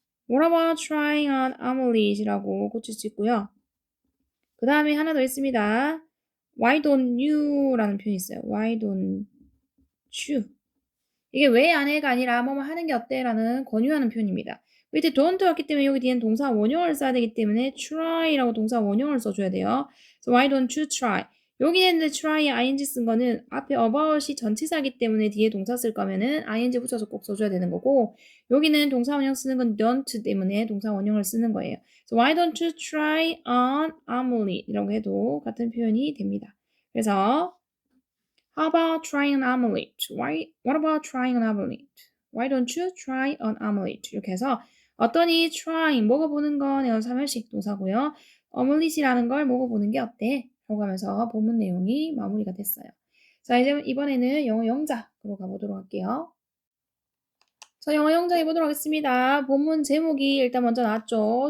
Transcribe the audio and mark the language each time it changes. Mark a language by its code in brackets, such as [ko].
[en] What about trying an omelet? [ko] 이라고 고칠 수 있고요. 그 다음에 하나 더 있습니다. [en] Why don't you? [ko] 라는 표현이 있어요. [en] Why don't you? [ko] 이게 왜 안 해가 아니라 뭐뭐 하는 게 어때? 라는 권유하는 표현입니다. 밑에 don't 왔기 때문에 여기 뒤엔 동사 원형을 써야 되기 때문에 try라고 동사 원형을 써줘야 돼요. [en] So why don't you try? [ko] 여기 있는데 try에 ing 쓴 거는 앞에 about이 전치사기 때문에 뒤에 동사 쓸 거면은 ing 붙여서 꼭 써줘야 되는 거고 여기는 동사 원형 쓰는 건 don't 때문에 동사 원형을 쓰는 거예요. [en] So why don't you try on omelet? [ko] 이라고 해도 같은 표현이 됩니다. 그래서 [en] How about trying an omelet? What about trying an omelet? Why don't you try an omelet? [ko] 이렇게 해서 어떠니? trying. 먹어보는 건 에어 3일식 동사고요. omelette 걸 먹어보는 게 어때? 라고 하면서 본문 내용이 마무리가 됐어요. 자, 이제 이번에는 영어 영작으로 가보도록 할게요. 자, 영어 영작 해보도록 하겠습니다. 본문 제목이 일단 먼저 나왔죠.